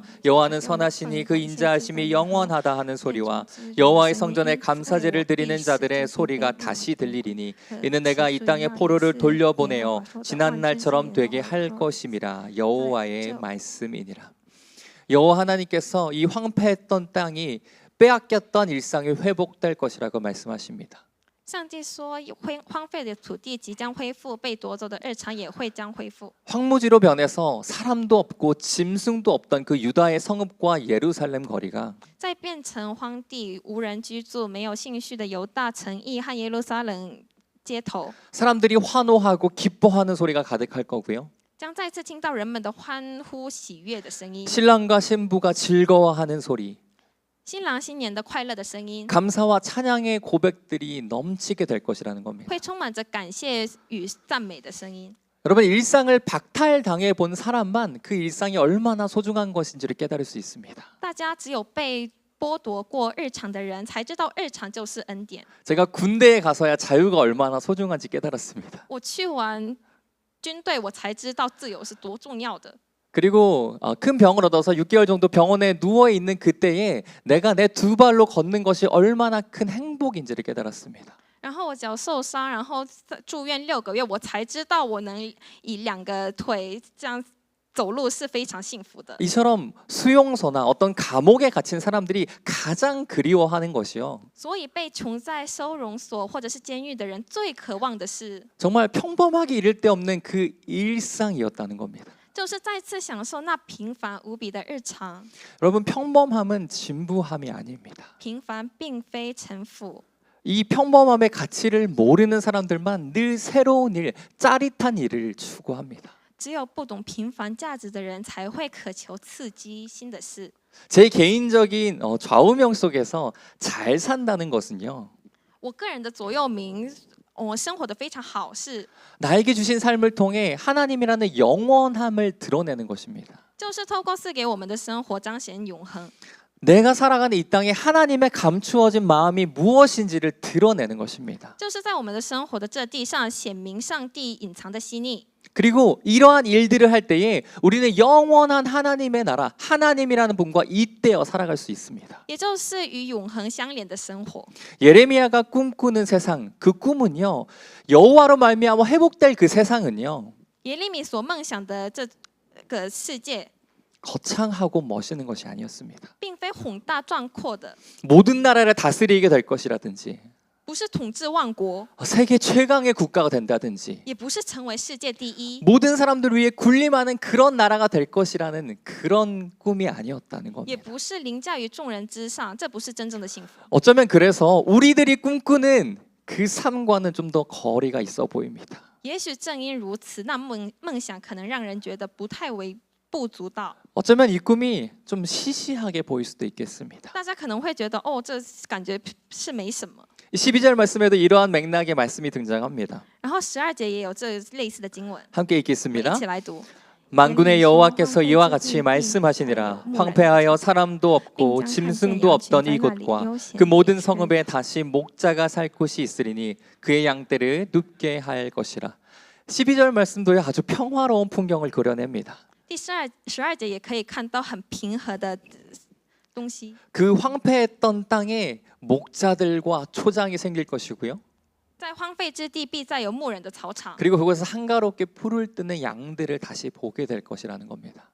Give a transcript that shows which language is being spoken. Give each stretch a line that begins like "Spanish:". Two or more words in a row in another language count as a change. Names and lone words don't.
Korean: 여호와는 선하시니 그 인자하심이 영원하다 하는 소리와 여호와의 성전에 감사제를 드리는 자들의 소리가 다시 들리리니 이는 내가 이 땅의 포로를 돌려보내어 지난 날처럼 되게 할 것임이라 여호와의 말씀이니라. 여호와 하나님께서 이 황폐했던 땅이 빼앗겼던 일상이 회복될 것이라고 말씀하십니다.
Chinese: 上帝说，荒废的土地即将恢复，被夺走的日常也会将恢复。
Korean: 황무지로 변해서 사람도 없고 짐승도 없던 그 유다의 성읍과 예루살렘 거리가
Chinese: 再变成荒地，无人居住，没有兴趣的犹大城邑和耶路撒冷街头，
Korean: 사람들이 환호하고 기뻐하는 소리가 가득할 거고요.
Chinese: 将再次听到人们的欢呼喜悦的声音，
Korean: 신랑과 신부가 즐거워하는 소리,
Chinese: 新郎新娘的快乐的声音，
Korean: 감사와 찬양의 고백들이 넘치게 될 것이라는 겁니다.
Chinese: 会充满着感谢与赞美的声音。
Korean: 여러분, 일상을 박탈당해 본 사람만 그 일상이 얼마나 소중한 것인지를 깨달을 수 있습니다.
Chinese: 大家只有被剥夺过日常的人，才知道日常就是恩典。
Korean: 제가 군대에 가서야 자유가 얼마나 소중한지 깨달았습니다.
Chinese: 我去完军队，我才知道自由是多重要的。
Korean: 그리고 큰 병을 얻어서 6개월 정도 병원에 누워 있는 그때에 내가 내 두 발로 걷는 것이 얼마나 큰 행복인지를 깨달았습니다.
Chinese: 然后我脚受伤，然后住院6个月，我才知道我能以2个腿这样走路是非常幸福的。
Korean: 이처럼 수용소나 어떤 감옥에 갇힌 사람들이 가장 그리워하는 것이요.
Chinese: 所以被囚在收容所或者是监狱的人，最渴望的是，
Korean: 정말 평범하게 이를 데 없는 그 일상이었다는 겁니다.
Chinese: 就是再次享受那平凡无比的日常。
Korean: 여러분, 평범함은 진부함이 아닙니다.
Chinese: 平凡并非臣服，
Korean: 이 평범함의 가치를 모르는 사람들만 늘 새로운 일, 짜릿한 일을 추구합니다.
Chinese: 只有不懂平凡价值的人，才会渴求刺激新的事。
Korean: 제 개인적인 좌우명 속에서 잘 산다는 것은요,
Chinese: 我个人的座右铭，我生活的非常好，是
Korean: 나에게 주신 삶을 통해 하나님이라는 영원함을 드러내는 것입니다.
Chinese: 就是透过赐给我们的生活彰显永恒，
Korean: 내가 살아가는 이 땅에 하나님의 감추어진 마음이 무엇인지를 드러내는 것입니다.
Chinese: 就是在我们的生活的这地上显明上帝隐藏的心意。
Korean: 그리고 이러한 일들을 할 때에 우리는 영원한 하나님의 나라, 하나님이라는 분과 잇대어 살아갈 수 있습니다.
Chinese: 也就是与永恒相连的生活。
Korean: 예레미야가 꿈꾸는 세상, 그 꿈은요, 여호와로 말미암아 회복될 그 세상은요,
Chinese: 耶利米所梦想的这个世界，
Korean: 거창하고 멋있는 것이 아니었습니다.
Chinese: 并非宏大壮阔的，
Korean: 모든 나라를 다스리게 될 것이라든지
Chinese: 不是统治万国，
Korean: 세계 최강의 국가가 된다든지
Chinese: 也不是成为世界第一，
Korean: 모든 사람들 위해 군림하는 그런 나라가 될 것이라는 그런 꿈이 아니었다는
Chinese: 也
Korean: 겁니다.
Chinese: 不是凌驾于众人之上，这不是真正的幸福。
Korean: 어쩌면 그래서 우리들이 꿈꾸는 그 삶과는 좀 더 거리가 있어 보입니다.
Chinese: 也许正因如此，那梦想可能让人觉得不太微不足道。
Korean: 어쩌면 이 꿈이 좀 시시하게 보일 수도 있겠습니다.
Chinese: 大家可能会觉得，哦，这感觉是没什么。
Korean: 12절 말씀에도 이러한 맥락의 말씀이 등장합니다.
Chinese: 然后12节也有这类似的经文，
Korean: 함께
Chinese: 我们
Korean: 읽겠습니다.
Chinese: 一起来读。
Korean: 만군의 여호와께서 이와 같이 말씀하시니라. 황폐하여 사람도 없고 짐승도 없던 이곳과 그 모든 성읍에 다시 목자가 살 곳이 있으리니 그의 양떼를 눕게 할 것이라. 12절 말씀도 아주 평화로운 풍경을 그려냅니다.
Chinese: 第12节也可以看到很平和的东西。
Korean: 그 황폐했던 땅에 목자들과 초장이 생길 것이고요.
Chinese: 在荒废之地，必再有牧人的草场，
Korean: 그리고 그곳에서 한가롭게 풀을 뜨는 양들을 다시 보게 될 것이라는 겁니다.